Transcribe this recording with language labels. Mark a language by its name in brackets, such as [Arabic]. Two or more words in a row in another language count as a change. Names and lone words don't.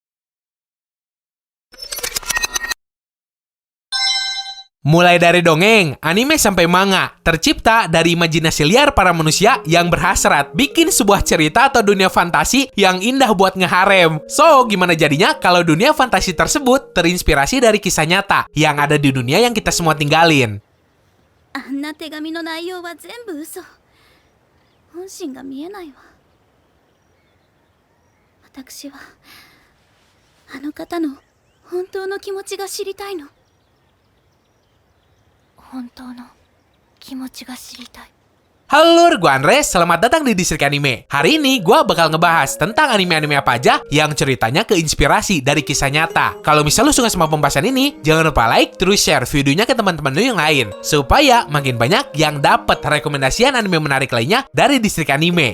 [Indonesian] Mulai dari dongeng, anime sampai manga, tercipta dari imajinasi liar para manusia yang berhasrat bikin sebuah cerita atau dunia fantasi yang indah buat ngeharem. So, gimana jadinya kalau dunia fantasi tersebut terinspirasi dari kisah nyata yang ada di dunia yang kita semua tinggalin? [Japanese] あんな手紙の内容は全部嘘。本心が見えないわ。私はあの方の本当の気持ちが知りたいの。本当の気持ちが知りたい。 [Indonesian] Halo, gue Andres, selamat datang di Distrik Anime. Hari ini gue bakal ngebahas tentang anime-anime apa aja yang ceritanya keinspirasi dari kisah nyata. Kalau misal lu suka sama pembahasan ini, jangan lupa like, terus share videonya ke teman-teman lu yang lain, supaya makin banyak yang dapat rekomendasian anime menarik lainnya dari Distrik Anime.